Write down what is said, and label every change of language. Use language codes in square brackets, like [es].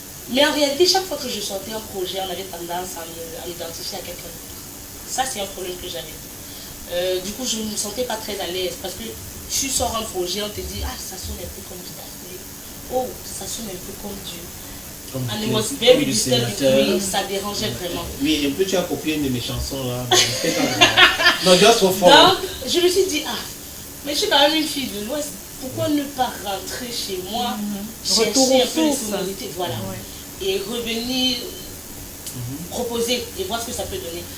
[fr] Mais en réalité, chaque fois que je sortais un projet, on avait tendance à m'identifier à quelqu'un d'autre. Ça, c'est un problème que j'avais. Du coup, je ne me sentais pas très à l'aise parce que tu sors un projet, on te dit, ah, ça sonne un peu comme du Daphné. Oh, ça sonne un peu comme du... [en] And it was very disturbing. [fr] Oui, ça dérangeait vraiment. Oui, un peu tu as copié une de mes chansons là. [en] Non, just for fun. [fr] Donc, je me suis dit, ah, mais je suis quand même une fille de l'Ouest. Pourquoi ne pas rentrer chez moi, chercher un peu les sonorités, voilà. Et revenir proposer et voir ce que ça peut donner.